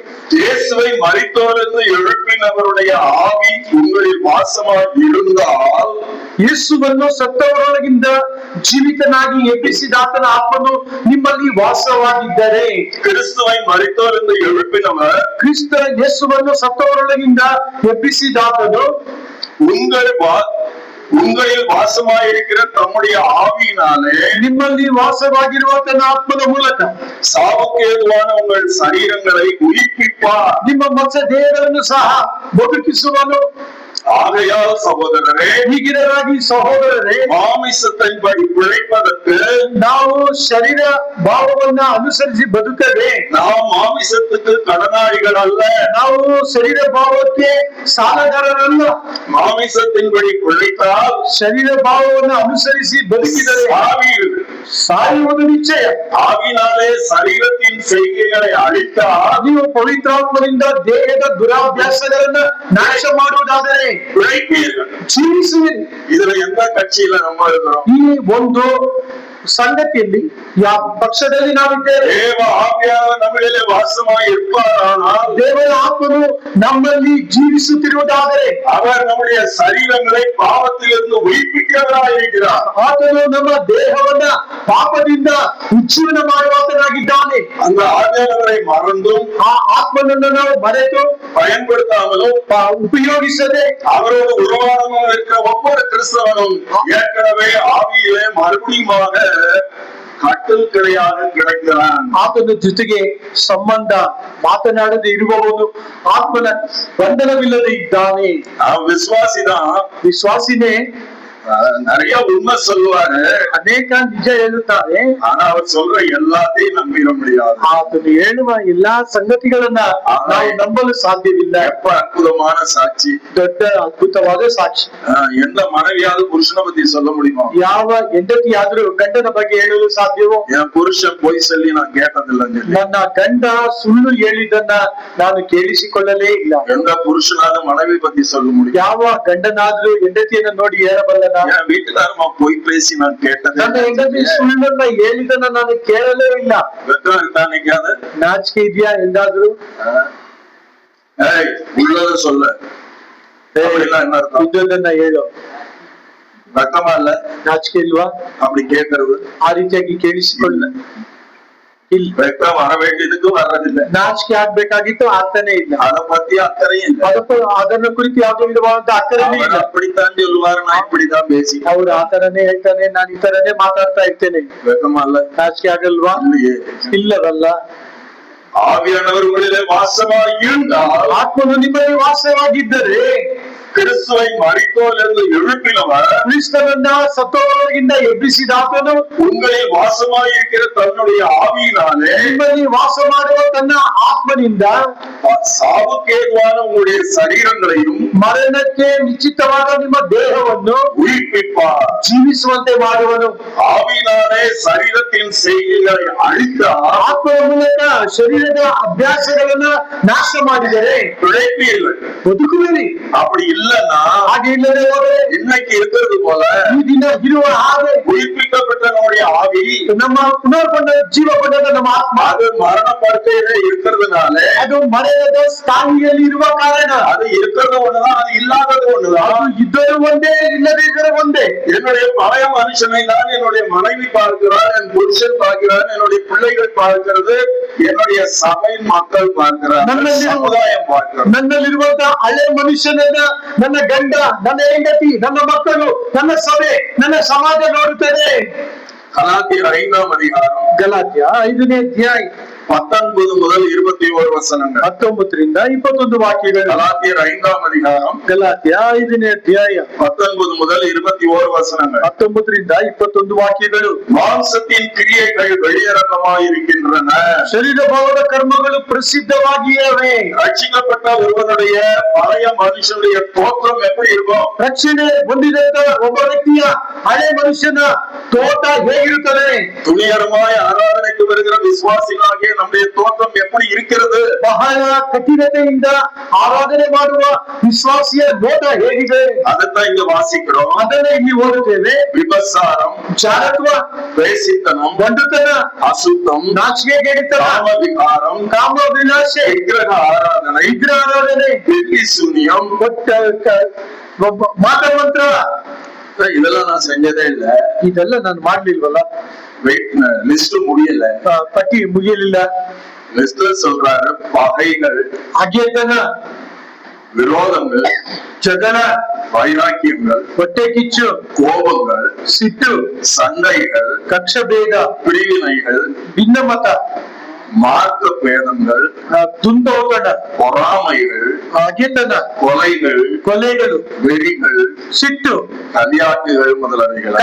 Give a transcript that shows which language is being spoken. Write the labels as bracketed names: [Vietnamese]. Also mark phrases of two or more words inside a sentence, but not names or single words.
[Tamil] இயேசுவை மரித்தோரிலிருந்து எழுப்பினவருடைய ஆவி உங்களில் வாசமாய் இருந்தால், [Kannada] ಯೇಸುವನ್ನು ಸತ್ತವರೊಳಗಿಂದ ಜೀವಿತನಾಗಿ ಎಬ್ಬಿಸಿದಾತನ ಆತ್ಮನು ನಿಮ್ಮಲ್ಲಿ ವಾಸವಾಗಿದ್ದರೆ, [Tamil] கிறிஸ்துவை மரித்தோரிலிருந்து எழுப்பினவர் [Kannada] ಕ್ರಿಸ್ತ ಯೇಸುವನ್ನು ಸತ್ತವರೊಳಗಿಂದ ಎಬ್ಬಿಸಿದಾತನು [Tamil] உங்களில் வாசமாயிருக்கிற தம்முடைய ஆவியினாலே [Kannada] ನಿಮ್ಮಲ್ಲಿ ವಾಸವಾಗಿರುವ ತನ್ನ ಆತ್ಮದ ಮೂಲಕ [Tamil] சாவுக்கு ஏதுவான உங்கள் சரீரங்களை உயிர்ப்பிப்பார். [Kannada] ನಿಮ್ಮ ಮಸ ದೇಹಗಳನ್ನು ಸಹ ಬದುಕಿಸುವನು. [Tamil] ஆகையால் சகோதரரே, [Kannada] ಹೀಗಿರಲಾಗಿ ಸಹೋದರರೇ, [Tamil] மாமிசத்தின்படி பிழைப்பதற்கு [Kannada] ನಾವು ಶರೀರ ಭಾವವನ್ನ ಅನುಸರಿಸಿ ಬದುಕದೆ, [Tamil] நாம் மாமிசத்துக்கு கடனாளிகள் அல்ல. [Kannada] ನಾವು ಶರೀರ ಭಾವಕ್ಕೆ ಸಾಲಗಾರರಲ್ಲ. [Tamil] மாமிசத்தின்படி பிழைத்தால் [Kannada] ಶರೀರ ಭಾವವನ್ನು ಅನುಸರಿಸಿ ಬದುಕಿದರೆ ಸಾಯುವುದು ನಿಶ್ಚಯ. [Tamil] ஆவினாலே சரீரத்தின் செய்கைகளை அழித்தால் [Kannada] ನೀವು ಪವಿತ್ರಾತ್ಮದಿಂದ ದೇಹದ ದುರಾಭ್ಯಾಸಗಳನ್ನ ನಾಶ ಮಾಡುವುದಾದರೆ [Tamil] பிழைப்பீர்கள். [Kannada] ಜೀವಿಸುವಿರಿ. [Tamil] இதுல எந்த கட்சியில நம்ம இருக்கிறோம்? [Kannada] ಈ ಒಂದು ಸಂಗತಿಯಲ್ಲಿ ಯಾವ ಪಕ್ಷದಲ್ಲಿ ನಾವಿದ್ದೇವೆ? [Tamil] தேவ ஆவியானவர் நம்மிலே வாசமாய் இருப்பாரானால், [Kannada] ದೇವರ ಆತ್ಮನು ನಮ್ಮಲ್ಲಿ ಜೀವಿಸುತ್ತಿರುವುದಾದರೆ [Tamil] அவர் நம்முடைய சரீரங்களை பாவத்திலிருந்து உயிர்ப்பிக்கிறவராய் இருக்கிறார். [Kannada] ಆತನು ನಮ್ಮ ದೇಹವನ್ನ ಪಾಪದಿಂದ ಉಜ್ಜೀವನ ಮಾಡುವಾತನಾಗಿದ್ದಾನೆ. [Tamil] அந்த ஆவியானவரை மறந்தும் [Kannada] ಆ ಆತ್ಮನನ್ನು ನಾವು ಮರೆತು [Tamil] பயன்படுத்தாமலும் [Kannada] ಉಪಯೋಗಿಸದೆ [Tamil] அவரோடு உறவாடமாக இருக்கிற ஒவ்வொரு கிறிஸ்தவனும் ஏற்கனவே ஆவியிலே மறுபடியுமாக கட்டல் கிடையாது கிடைக்கிறான். [Kannada] ಆತನ ಜೊತೆಗೆ ಸಂಬಂಧ ಮಾತನಾಡದೆ ಇರುವವನು ಆತ್ಮನ ಬಂಧನವಿಲ್ಲದೆ ಇದ್ದಾನೆ. [Tamil] விசுவாசிதான் [Kannada] ವಿಶ್ವಾಸಿನೇ [Tamil] நிறைய உண்மை சொல்லுவாரு, [Kannada] ಅನೇಕ ನಿಜ ಹೇಳುತ್ತಾರೆ. [Tamil] ஆனா அவர் சொல்ற எல்லாத்தையும் நம்பிட முடியாது. [Kannada] ಆತನು ಹೇಳುವ ಎಲ್ಲಾ ಸಂಗತಿಗಳನ್ನ ನಾವು ನಂಬಲು ಸಾಧ್ಯವಿಲ್ಲ. [Tamil] எப்ப அற்புதமான சாட்சி, [Kannada] ದೊಡ್ಡ ಅದ್ಭುತವಾದ ಸಾಕ್ಷಿ. [Tamil] எந்த மனைவியாவது புருஷனை பத்தி சொல்ல முடியுமா? [Kannada] ಯಾವ ಹೆಂಡತಿಯಾದ್ರೂ ಗಂಡನ ಬಗ್ಗೆ ಹೇಳಲು ಸಾಧ್ಯವೋ? [Tamil] என் புருஷன் பொய் சொல்லி நான் கேட்டதில்லைன்னு சொல்லி [Kannada] ನನ್ನ ಗಂಡ ಸುಳ್ಳು ಹೇಳಿದ್ದನ್ನ ನಾನು ಕೇಳಿಸಿಕೊಳ್ಳಲೇ ಇಲ್ಲ. [Tamil] எந்த புருஷனாவது மனைவி பத்தி சொல்ல முடியும்? [Kannada] ಯಾವ ಗಂಡನಾದ್ರೂ ಹೆಂಡತಿಯನ್ನ ನೋಡಿ ಹೇಳಬಲ್ಲನ? [Tamil] என் வீட்டுக்காரமா பொய் பேசி நான் கேட்டதே [Kannada] ನನ್ನ ಹೆಂಡತಿ ಸುಳ್ಳನ್ನ ಹೇಳಿದನ್ನ ನಾನು ಕೇಳಲೇ ಇಲ್ಲ. [Tamil] வெக்கம் இருக்கா நிக்காது? [Kannada] ನಾಚಿಕೆ ಇದೆಯಾ ಎಂದಾದ್ರೂ? [Tamil] உள்ளத சொல்ல, அப்படின்னா என்ன அர்த்தம்? [Kannada] ಇದ್ದದನ್ನ ಹೇಳು. [Tamil] வெக்கமா இல்ல? [Kannada] ನಾಚಿಕೆ ಇಲ್ವಾ [Tamil] அப்படி கேட்கறது? [Kannada] ಆ ರೀತಿಯಾಗಿ ಕೇಳಿಸಿಕೊಳ್ಳ ಇಲ್ಲ. [Tamil] வெக்கம் வர வேண்டியதுக்கு வர்றதில்லை. [Kannada] ನಾಚಿಕೆ ಆಗ್ಬೇಕಾಗಿತ್ತು, ಆಗ್ತಾನೆ ಇಲ್ಲ. [Tamil] அதை பத்தி அக்கறையும் இல்லை. [Kannada] ಅದನ್ನ ಕುರಿತು ಯಾವುದೇ ವಿಧವಾದಂತ ಅಕ್ಕರೇನೇ ಇಲ್ಲ. [Tamil] அப்படித்தான் சொல்லுவாரு, நான் இப்படிதான் பேசி. [Kannada] ಅವ್ರು ಆ ತರನೇ ಹೇಳ್ತಾನೆ, ನಾನು ಈ ತರನೇ ಮಾತಾಡ್ತಾ ಇರ್ತೇನೆ. [Tamil] வெக்கமா இல்ல? [Kannada] ನಾಚಿಕೆ ಆಗಲ್ವಾ? [Tamil] இல்லையே. [Kannada] ಇಲ್ಲವಲ್ಲ. [Tamil] ஆவியானவர் உங்களிலே வாசமாய் இருந்தால், [Kannada] ಆತ್ಮನು ನಿಮ್ಮಲ್ಲಿ ವಾಸವಾಗಿದ್ದರೆ, [Tamil] கிறிஸ்துவை மரித்தோரிலிருந்து எழுப்பினவர் [Kannada] ಕ್ರಿಸ್ತನನ್ನ ಸತ್ತವರೊಳಗಿಂದ ಎಬ್ಬಿಸಿದಾತನು [Tamil] உங்களில் வாசமாய் இருக்கிற தன்னுடைய ஆவியினாலே [Kannada] ನಿಮ್ಮಲ್ಲಿ ವಾಸ ಮಾಡುವ ತನ್ನ ಆತ್ಮನಿಂದ [Tamil] சாவுக்கேதுவான உங்களுடைய சரீரங்களையும் [Kannada] ಮರಣಕ್ಕೆ ನಿಶ್ಚಿತವಾದ ನಿಮ್ಮ ದೇಹವನ್ನು [Tamil] உயிர்ப்பிப்பார். [Kannada] ಜೀವಿಸುವಂತೆ ಮಾಡುವನು. [Tamil] ஆவியினாலே சரீரத்தின் செய்கைகளை அழித்தார், [Kannada] ಆತ್ಮದ ಮೂಲಕ ಶರೀರ ಅನ್ಯದ ಅಭ್ಯಾಸಗಳನ್ನ ನಾಶ ಮಾಡಿದರೆ [Tamil] பிழைப்பீர்கள். [Kannada] ಬದುಕುವಿರಿ. [Tamil] அப்படி இல்லன்னா [Kannada] ಹಾಗೆ ಇಲ್ಲದೆ ಹೋದರೆ [Tamil] இன்னைக்கு இருக்கிறது போல [Kannada] ಈ ದಿನ ಇರುವ ಹಾಗೆ [Tamil] உயிர்ப்பிக்கப்பட்ட நம்முடைய ஆவி [Kannada] ನಮ್ಮ ಪುನರ್ಕೊಂಡ ಜೀವಗೊಂಡ ನಮ್ಮ ಆತ್ಮ [Tamil] அது மரண படுக்கையில இருக்கிறதுனால [Kannada] ಅದು ಮರಣದ ಸ್ಥಾನಿಯಲ್ಲಿ ಇರುವ ಕಾರಣ [Tamil] அது இருக்கிறது ஒண்ணுதான், அது இல்லாதது ஒண்ணுதான். [Kannada] ಅದು ಇದ್ದರೂ ಒಂದೇ ಇಲ್ಲದೆ ಇದ್ದರೆ ಒಂದೇ. [Tamil] என்னுடைய பழைய மனுஷனை தான் என்னுடைய மனைவி பார்க்கிறார், என் புருஷன் பார்க்கிறார், என்னுடைய பிள்ளைகள் பார்க்கிறது, என்னுடைய சபை மக்கள் பார்க்கிறார், சமுதாயம் பார்க்கிறார். [Kannada] ನನ್ನಲ್ಲಿರುವಂತಹ ಹಳೆ ಮನುಷ್ಯನನ್ನ ನನ್ನ ಗಂಡ, ನನ್ನ ಹೆಂಡತಿ, ನನ್ನ ಮಕ್ಕಳು, ನನ್ನ ಸಭೆ, ನನ್ನ ಸಮಾಜ ನೋಡುತ್ತದೆ. [Tamil] கலாத்தியர் 5ஆம் அதிகாரம் [Kannada] ಗಲಾತ್ಯ 5ನೇ ಅಧ್ಯಾಯ [Tamil] 19 முதல் 21 வசனங்கள். [Kannada] 19ರಿಂದ 21 ವಾಕ್ಯಗಳು. [Tamil] கலாத்தியர் 5ஆம் அதிகாரம் [Kannada] ಗಲಾತ್ಯ 5ನೇ ಅಧ್ಯಾಯ [Tamil] 19 முதல் 21 வசனங்கள். [Kannada] 19ರಿಂದ 21 ವಾಕ್ಯಗಳು. [Tamil] மாம்சத்தின் கிரியைகள் வெளியரங்கமாயிருக்கின்றன. [Kannada] ಶರೀರ ಭಾವದ ಕರ್ಮಗಳು ಪ್ರಸಿದ್ಧವಾಗಿವೆ. [Tamil] ரட்சிக்கப்பட்ட ஒருவனுடைய பழைய மனுஷனுடைய தோற்றம் எப்படி இருக்கும்? [Kannada] ರಕ್ಷಣೆ ಹೊಂದಿದಂತ ಒಬ್ಬ ವ್ಯಕ್ತಿಯ ಹಳೆ ಮನುಷ್ಯನ ತೋಟ ಹೇಗಿರುತ್ತದೆ? [Tamil] துணிகரமாய் ஆராதனைக்கு வருகிற விசுவாசிகளாகிய நம்முடைய தோற்றம் எப்படி இருக்கிறது? [Kannada] ಬಹಳ ಕಠಿಣತೆಯಿಂದ ಆರಾಧನೆ ಮಾಡುವ ವಿಶ್ವಾಸಿಯ ನೋಟ ಹೇಗಿದೆ? [Tamil] அதைத்தான் இங்க வாசிக்கிறோம். [Kannada] ಅದನ್ನೇ ಇಲ್ಲಿ ಓದುತ್ತೇವೆ. [Tamil] விபசாரம், [Kannada] ಜಾರತ್ವ, [Tamil] வேசித்தனம், [Kannada] ಗಂಡುತನ, [Tamil] அசுத்தம், [Kannada] ನಾಚಿಕೆಗೇಡಿತನ, [Tamil] காமவிகாரம், [Kannada] ಕಾಮಾಭಿಲಾಷೆ, [Tamil] விக்கிரக ஆராதனை, [Kannada] ವಿಗ್ರಹ ಆರಾಧನೆ, [Tamil] வெள்ளி சூனியம், [Kannada] ಮಾತಮಂತ್ರ, [Tamil] இதெல்லாம் நான் செஞ்சதே இல்ல. [Kannada] ಇದೆಲ್ಲ ನಾನು ಮಾಡ್ಲಿಲ್ವಲ್ಲ, [Tamil] லிஸ்ட் முடியல. [Kannada] ಪಟ್ಟಿ ಮುಗಿಯಲಿಲ್ಲ. [Tamil] லிஸ்ட்ல சொல்றாரு பகைகள், [Kannada] ಅಗೆತನ, [Tamil] விரோதங்கள், [Kannada] ಜಗಳ, [Tamil] வைராக்கியங்கள், [Kannada] ಹೊಟ್ಟೆ ಕಿಚ್ಚು, [Tamil] கோபங்கள், [Kannada] ಸಿಟ್ಟು, [Tamil] சண்டைகள், [Kannada] ಕಕ್ಷಭೇದ, [Tamil] பிரிவினைகள், [Kannada] ಭಿನ್ನಮತ, [Tamil] மார்க்க பேதங்கள், [Kannada] ದುಂದೋತಣ, [Tamil] பொறாமைகள், [Kannada] ಅಗೆತನ, [Tamil] கொலைகள், [Kannada] ಕೊಲೆಗಳು, [Tamil] வெறிகள், [Kannada] ಸಿಟ್ಟು, [Tamil] கல்யாட்டுகள் முதலானவைகள்.